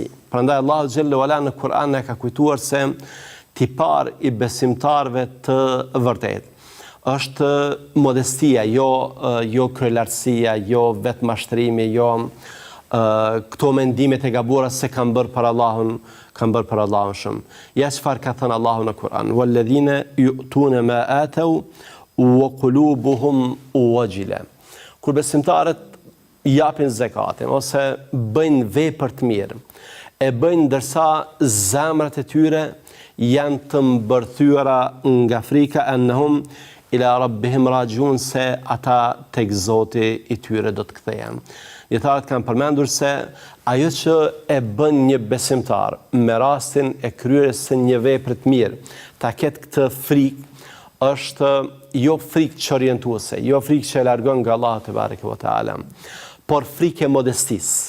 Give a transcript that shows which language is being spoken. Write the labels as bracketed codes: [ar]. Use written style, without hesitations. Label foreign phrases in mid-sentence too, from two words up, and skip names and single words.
[sq] Prandaj Allahu xhallahu ala në Kur'an na ka kujtuar se tipar i besimtarëve të vërtetë është modestia, jo kryelartësia, jo vetmashtrimi, jo këto mendimet e gabuara se kanë bërë për Allahun shumë. Ja çfarë ka thënë Allahu në Kur'an: [ar] "والذين يؤتون ما آتوا وقلوبهم وجلة." [sq] Kur besimtarët japin zakatin ose bëjnë vepër të mirë, e bëjnë ndërsa zemrat e tyre janë të mbërthyera nga frika, [ar] أنهم إلى ربهم راجعون, [sq] se ata tek Zoti i tyre do të kthehen. Dietarët kanë përmendur se ajo që e bën një besimtar me rastin e kryerjes së një vepre të mirë, ta ketë këtë frikë, është jo frikë çorientuese, jo frikë që e largon nga Allahu te bareke ve taala, por frikë e modestisë.